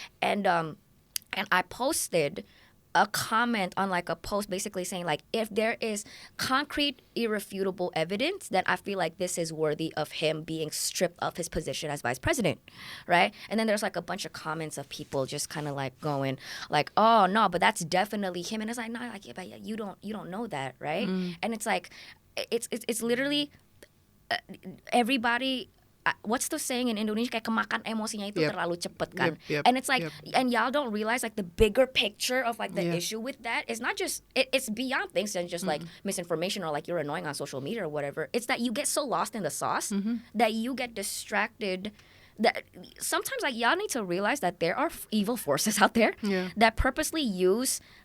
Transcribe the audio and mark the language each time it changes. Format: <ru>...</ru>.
<en>And I posted a comment on like a post basically saying like if there is concrete irrefutable evidence, then I feel like this is worthy of him being stripped of his position as vice president, right? And then there's like a bunch of comments of people just kind of like going like, oh no, but that's definitely him. And it's like, no, like, yeah, but you don't know that, right? And it's like it's literally everybody. What's the saying in Indonesia?</en> <id>Kayak kemakan emosinya itu terlalu cepet kan.</id> <en>And it's like, and y'all don't realize like the bigger picture of like the issue with that is not just, it's beyond things than just like misinformation or like you're annoying on social media or whatever. It's that you get so lost in the sauce that you get distracted. That sometimes like y'all need to realize that there are evil forces out there that purposely use</en>